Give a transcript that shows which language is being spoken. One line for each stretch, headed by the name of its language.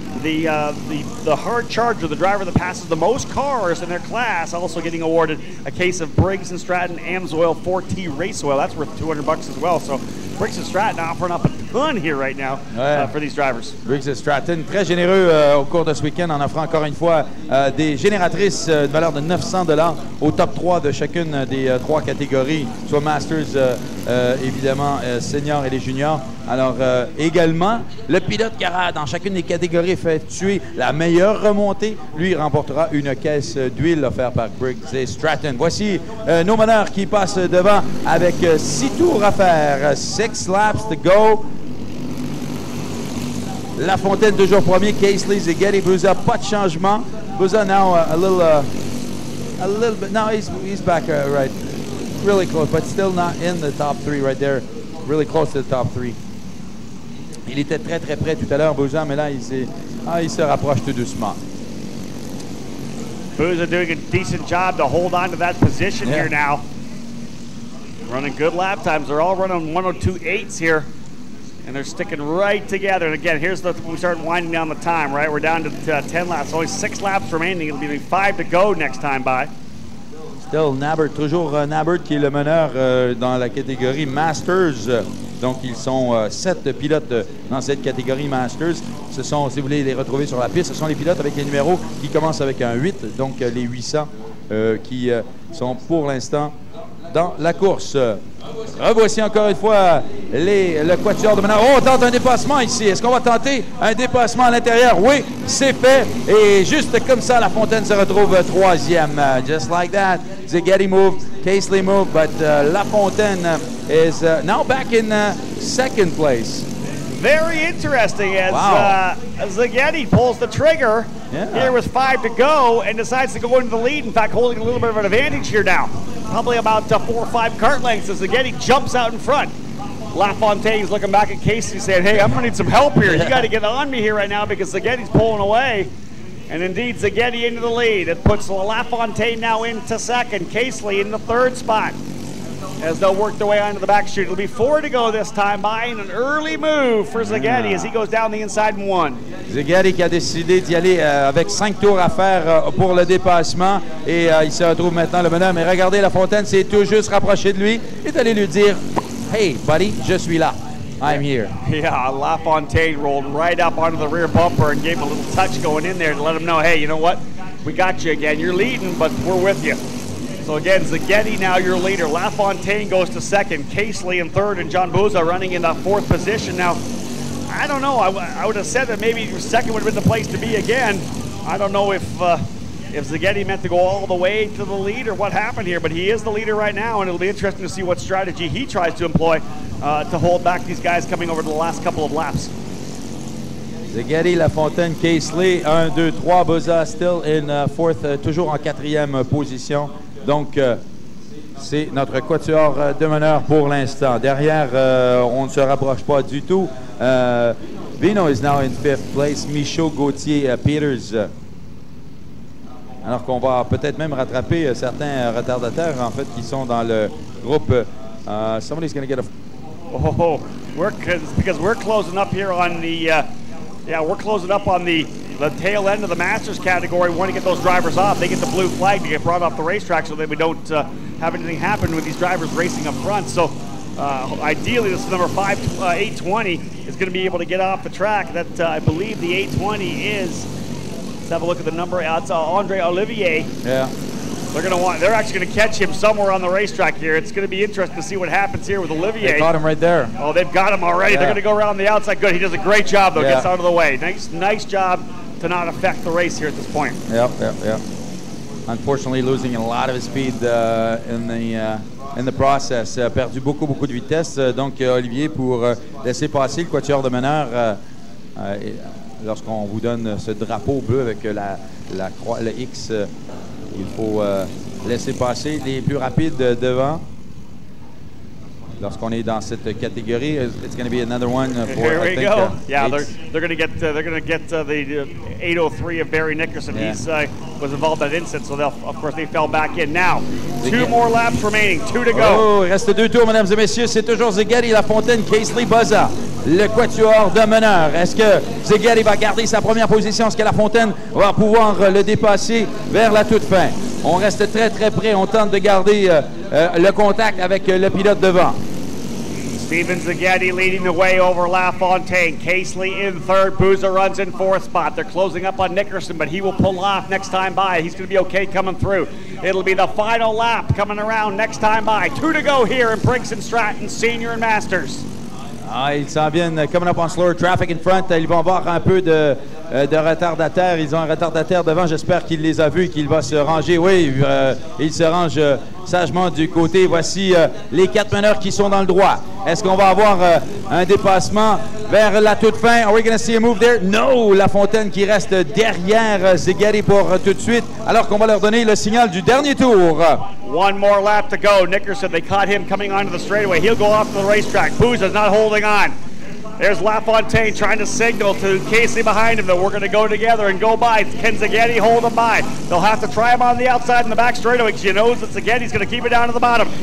English: The hard charger, the driver that passes the most cars in their class, also getting awarded a case of Briggs & Stratton AMSOIL 4T race oil. That's worth $200 as well. So Briggs & Stratton offering up a ton here right now for these drivers.
French: Briggs & Stratton, très généreux au cours de ce week-end en offrant encore une fois des génératrices de valeur de $900 au top 3 de chacune des 3 catégories, soit Masters, évidemment, Senior et les Juniors. Alors, également, le pilote qui aura dans chacune des catégories effectué la meilleure remontée, lui remportera une caisse d'huile offerte par Briggs & Stratton. Voici nos meneurs qui passent devant avec 6 tours à faire,
English: 6 laps to go.
French: Lafontaine toujours premier, Casely, Zaghetti, Bouza, pas de changement.
English: Bouza now a little bit, now he's back right, really close, but still not in the top 3 right there, really close to the top 3.
French: Il était très très près tout à l'heure, Bouza, mais là il se rapproche tout doucement.
English: Bouza doing a decent job to hold on to that position here now. Running good lap times. They're all running 102.8s here. And they're sticking right together. And again, here's we start winding down the time, right? We're down to 10 laps. Only 6 laps remaining. It'll be 5 to go next time by. Still Nabert,
French: toujours Nabert qui est le meneur dans la catégorie Masters. Donc, ils sont 7 pilotes dans cette catégorie Masters. Ce sont, si vous voulez les retrouver sur la piste, ce sont les pilotes avec les numéros qui commencent avec un 8. Donc, les 800 qui sont pour l'instant dans la course. Revoici encore une fois le quatuor de meneur. Oh, on tente un dépassement ici. Est-ce qu'on va tenter un dépassement à l'intérieur? Oui, c'est fait. Et juste comme ça, Lafontaine se retrouve 3e.
English: Just like that. Zaghetti moved, Casely moved, but Lafontaine is now back in 2nd place. Very interesting as Zaghetti pulls the trigger here with 5 to go and decides to go into the lead. In fact, holding a little bit of an advantage here now. Probably about 4 or 5 kart lengths as Zaghetti jumps out in front. Lafontaine's looking back at Casey saying, hey, I'm going to need some help here. You got to get on me here right now because Zaghetti's pulling away. And indeed, Szigeti into the lead. It puts LaFontaine now into second. Casely in the third spot as they'll work their way onto the back street. It'll be 4 to go this time by, and an early move for Szigeti as he goes down the inside in 1.
French: Szigeti qui a décidé d'y aller avec 5 tours à faire pour le dépassement et il se retrouve maintenant le meneur. Mais regardez, LaFontaine s'est tout juste rapproché de lui et est allé lui dire «
English: Hey, buddy,
French: je suis là.
English: I'm here. » Yeah, LaFontaine rolled right up onto the rear bumper and gave him a little touch going in there to let him know, hey, you know what? We got you again. You're leading, but we're with you. So again, Szigeti now your leader. LaFontaine goes to second. Casely in third, and John Buza running in the fourth position. Now, I don't know. I would have said that maybe second would have been the place to be again. I don't know if Szigeti meant to go all the way to the lead or what happened here, but he is the leader right now, and it'll be interesting to see what strategy he tries to employ to hold back these guys coming over the last couple of laps. Szigeti, LaFontaine, Casely, 1, 2, 3. Buza still in fourth,
French: toujours en 4e position. Donc, c'est notre quatuor de meneur pour l'instant. Derrière, on ne se rapproche pas du tout.
English: Vino is now in 5th place.
French: Michaud, Gauthier, Peters. Alors qu'on va peut-être même rattraper certains retardataires, en fait, qui sont dans le groupe.
English: Somebody's going to get a... Oh, because we're closing up here on the... we're closing up on the tail end of the Masters category. We want to get those drivers off. They get the blue flag to get brought off the racetrack so that we don't have anything happen with these drivers racing up front. So ideally, this is number 820 is going to be able to get off the track. That I believe the 820 is. Let's have a look at the number. It's Andre Olivier. Yeah. They're actually going to catch him somewhere on the racetrack here. It's going to be interesting to see what happens here with Olivier. They caught him right there. Oh, they've got him already. Yeah. They're going to go around the outside. Good. He does a great job, though. Yeah. Gets out of the way. Nice job to not affect the race here at this point. Yep. Unfortunately, losing a lot of speed in the process.
French: Perdu beaucoup de vitesse. Donc, Olivier, pour laisser passer le quatuor de meneur, lorsqu'on vous donne ce drapeau bleu avec la croix, le X, il faut laisser passer les plus rapides devant. Lorsqu'on est dans cette catégorie,
English: it's going to be another one for. Here we go. Yeah, they're going to get the 803 of Barry Nickerson. Yeah. He's was involved in that incident, so of course they fell back in. Now, 2 more laps remaining, 2 to go.
French: Oh, il reste 2 tours, mesdames et messieurs. C'est toujours Szigeti, LaFontaine, Casely, Buza, le quatuor de meneur. Est-ce que Szigeti va garder sa première position? Est-ce que LaFontaine va pouvoir le dépasser vers la toute fin? On reste très près. On tente de garder le contact avec le pilote devant.
English: Steven Szigeti leading the way over LaFontaine. Casely in third. Buza runs in 4th spot. They're closing up on Nickerson, but he will pull off next time by. He's going to be okay coming through. It'll be the final lap coming around next time by. 2 to go here in Briggs Stratton Senior and Masters.
French: Ils s'en viennent
English: coming up on slower traffic in front.
French: Ils vont avoir un peu de retardataire. Ils ont un retardataire devant. J'espère qu'il les a vus et qu'il va se ranger. Oui, il se range sagement du côté. Voici les 4 meneurs qui sont dans le droit. Est-ce qu'on va avoir un dépassement vers la toute fin?
English: Are we going to see a move there? No!
French: LaFontaine qui reste derrière Szigeti pour tout de suite, alors qu'on va leur donner le signal du dernier tour.
English: 1 more lap to go. Nickerson, they caught him coming onto the straightaway. He'll go off to the racetrack. Buza's not holding on. There's LaFontaine trying to signal to Casey behind him that we're going to go together and go by. Can Szigeti hold him by? They'll have to try him on the outside in the back straightaway because he knows that Szigeti's going to keep it down to the bottom.